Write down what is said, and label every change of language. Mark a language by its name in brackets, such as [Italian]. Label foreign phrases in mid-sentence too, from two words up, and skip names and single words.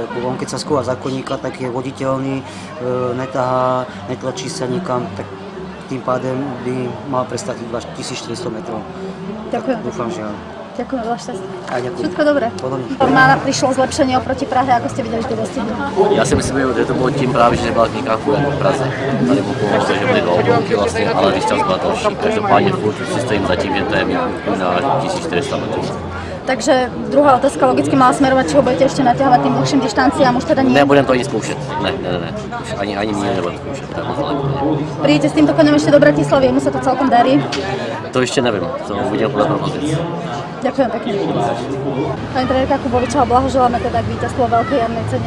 [Slovak] On keď sa schová za koníka, tak je voditeľný, netahá, netlačí sa nikam, tak tým pádem by mal prestať 2400 metrov. Ďakujem. Dúfam, že áno. Ďakujem, veľa šťastia. Všetko dobré. Prišlo zlepšenie oproti Prahe, ako ste videli, že to dostihy? [Czech] Já si myslím, že to bylo tím právě, že nebyla kníka jako v Praze. Tady mu pomohlo, že byly 2 oblouky vlastně, ale distanc byla další. Každopádně furt si stojím za tím, že to je na 1400 metrů. [Slovak] Takže druhá otázka logicky mala smerovať, či ho budete ešte naťahovať tým dlhším dištanciám, už teda nie? [Czech] Nebudem to ani zkoušet, ne. Už ani mě nebudem zkoušet, to je moc daleko. [Slovak] Prídete s týmto koňom ešte do Bratislavy, mu sa to celkom darí? [Czech] To ještě nevím, to uvidím podle propozic. [Slovak] Ďakujem pekne. Pani trenérka Kubovičová, blahoželáme teda k víťazstvu vo veľkej jarnej cene.